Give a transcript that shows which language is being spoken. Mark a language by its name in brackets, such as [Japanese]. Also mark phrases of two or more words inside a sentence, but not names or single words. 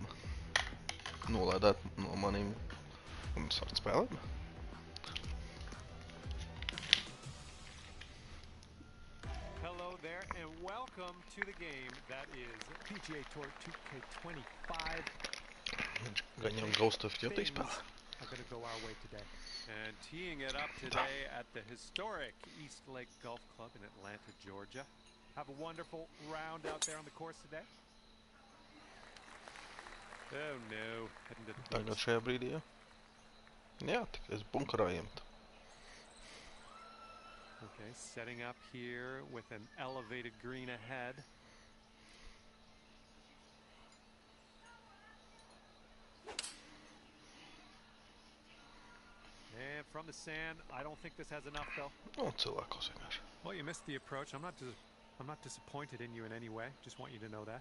[Latvian] Nolaidāt no maniem un sākt spēlēt. [English] Hello there and welcome to the game that is PGA Tour 2K25. [Latvian] Gaņem Ghost of Duty spēlē. [English] Are going to go our way today. And teeing it up today at the historic East Lake Golf Club in Atlanta, Georgia. Have a wonderful round out there on the course today. Oh no. [Latvian] Tagad šajā brīdī, jā. Jā, tikai es bunkarā iemetu. [English] Okay, setting up here with an elevated green ahead. And from the sand, I don't think this has enough though. [Latvian] Nu, cilvēkos vienkārši. [English] Well, you missed the approach. I'm not disappointed in you in any way. Just want you to know that.